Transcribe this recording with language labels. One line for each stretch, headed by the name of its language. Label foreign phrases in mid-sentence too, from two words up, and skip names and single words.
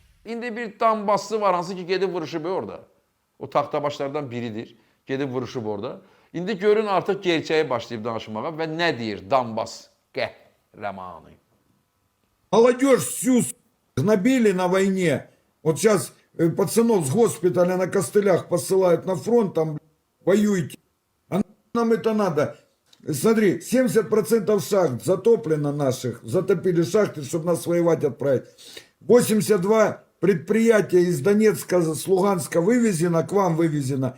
Azerbaijani: İndi bir Donbaslı var, hansı ki gedib vuruşub orada. O taxtabaşlardan biridir. Gedib vuruşub orada. İndi görün artıq gerçəyi başlayıb danışmağa və nə deyir Donbas qəhrəmanı.
Russian: Молодежь всю гнобили на войне. Вот сейчас пацанов с госпиталя на костылях посылают на фронт, там воюйте. А нам это надо. Смотри, 70% шахт затоплено наших. Затопили шахты, чтобы нас воевать отправить. 82 предприятия из Донецка, с Луганска вывезено, к вам вывезено.